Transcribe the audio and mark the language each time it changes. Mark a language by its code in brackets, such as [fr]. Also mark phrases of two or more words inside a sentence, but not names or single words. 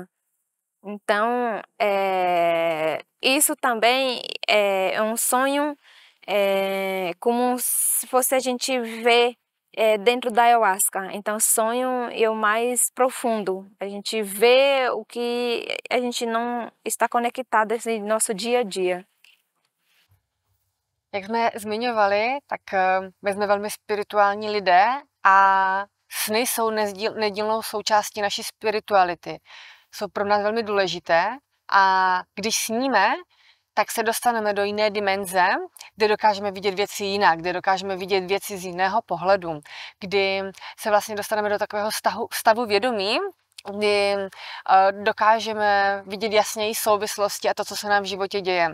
[pt] Então, isso também é um sonho como se fosse a gente ver dentro da ayahuasca. Então, sonho é o mais profundo. A gente vê o que a gente não está conectado nesse nosso dia a dia. [cs] Jak jsme zmiňovali, tak my jsme velmi spirituální lidé a sny jsou nedílnou součástí naší spirituality. Jsou pro nás velmi důležité a když sníme, tak se dostaneme do jiné dimenze, kde dokážeme vidět věci jinak, kde dokážeme vidět věci z jiného pohledu, kdy se vlastně dostaneme do takového stavu vědomí, kdy dokážeme vidět jasněji souvislosti a to, co se nám v životě děje.